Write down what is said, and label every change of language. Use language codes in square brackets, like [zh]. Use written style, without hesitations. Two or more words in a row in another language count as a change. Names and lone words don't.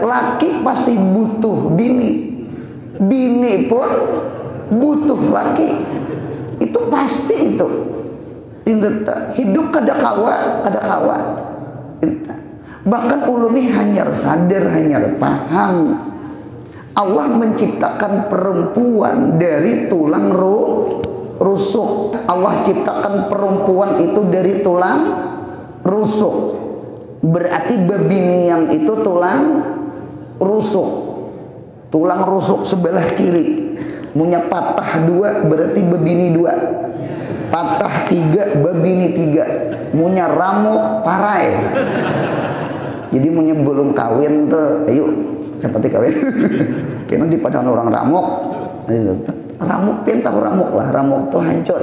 [bjn] Laki pasti butuh bini, bini pun butuh laki. Itu pasti itu. Hidup kada kawa, kada kawa. Bahkan ulun ini hanyar sadar, hanyar paham. [id] Allah menciptakan perempuan dari tulang rusuk. Allah ciptakan perempuan itu dari tulang rusuk. [bjn] Berarti babinian itu tulang rusuk. Tulang rusuk sebelah kiri. Munya patah dua berarti babini dua. Patah tiga babini tiga. Munya ramuk parai. Jadi munya belum kawin tuh, ayo cepet kawin. Karena di padang orang ramuk. Ramuk pintar ramuk lah, ramuk tuh hancur.